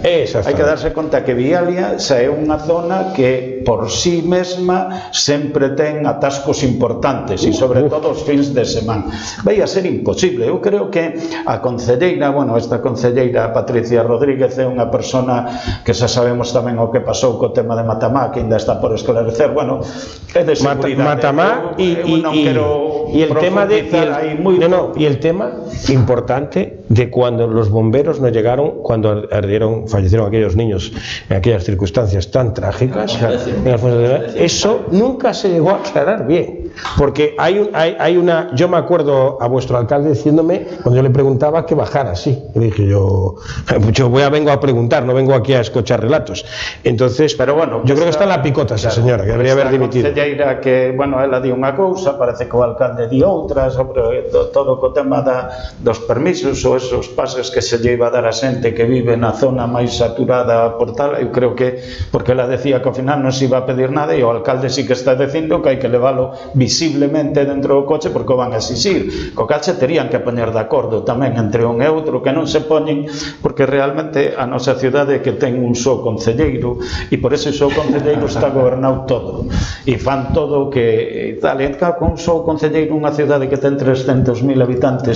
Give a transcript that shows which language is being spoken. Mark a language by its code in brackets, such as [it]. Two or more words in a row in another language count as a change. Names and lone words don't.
[gl] Hai que darse conta que Vialia xa é unha zona que por sí mesma sempre ten atascos importantes e sobre todo os fins de semana. Vai a ser imposible. Eu creo que a concelleira, bueno, esta concelleira Patricia Rodríguez é unha persona que xa sabemos tamén o que pasou co tema de Matamá, que ainda está por esclarecer. Bueno, é de seguridade. [es] Matamá y el tema importante de cuando los bomberos no llegaron, cuando fallecieron aquellos niños en aquellas circunstancias tan trágicas, eso nunca se llegó a aclarar bien, porque yo me acuerdo a vuestro alcalde diciéndome, cuando yo le preguntaba, que bajara así, y dije yo vengo a preguntar, no vengo aquí a escuchar relatos. Entonces, pero bueno, yo creo que está en la picota esa señora, que debería haber dimitido. [gl] Concelleira que, bueno, ela di unha cousa, parece que o alcalde di outra, sobre todo co tema dos permisos ou esos pases que se lle iba a dar a xente que vive na zona máis saturada por tal. Eu creo que, porque ela decía que ao final non se iba a pedir nada, e o alcalde sí que está dicindo que hai que leválo visiblemente dentro do coche porque o van a exixir, co cal se terían que poñer de acordo tamén entre un e outro, que non se poñen, porque realmente a nosa cidade que ten un só concelleiro, e por ese só concelleiro está gobernado todo, e fan todo que tal, e con un só concelleiro unha cidade que ten 300.000 habitantes